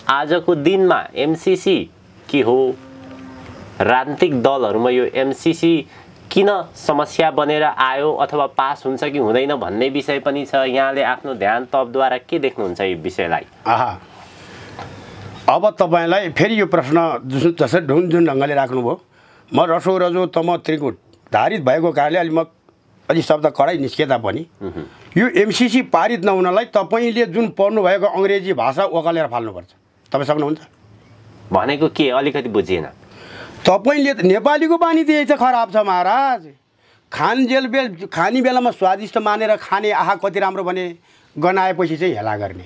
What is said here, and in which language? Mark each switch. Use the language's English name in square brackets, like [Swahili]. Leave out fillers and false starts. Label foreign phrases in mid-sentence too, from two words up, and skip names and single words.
[Nepali] आजको दिनमा एमसीसी के हो, राजनीतिक दलहरूमा यो एमसीसी किन समस्या बनेर आयो अथवा पास हुन्छ कि हुँदैन भन्ने विषय पनि छ। यहाँले आफ्नो ध्यान तपद्वारा के देख्नुहुन्छ यो विषयलाई? अब तपाईँलाई फेरि यो प्रश्न जसरी जुन ढङ्गले राख्नुभयो, म रसो रजो तम त्रिकुट धारित भएको कारणले अलि म अलि शब्द कडै निस्के तापनि यो एमसीसी पारित नहुनलाई तपाईँले जुन पढ्नु भएको अङ्ग्रेजी भाषा ओकालेर फाल्नुपर्छ। तपाईँ सक्नुहुन्छ? भनेको के अलिकति बुझिएन। तपाईँले नेपालीको बानी त्यही त खराब छ महाराज। खाने बेलामा स्वादिष्ट मानेर खाने, आहा कति राम्रो भने, गनाएपछि चाहिँ हेला गर्ने।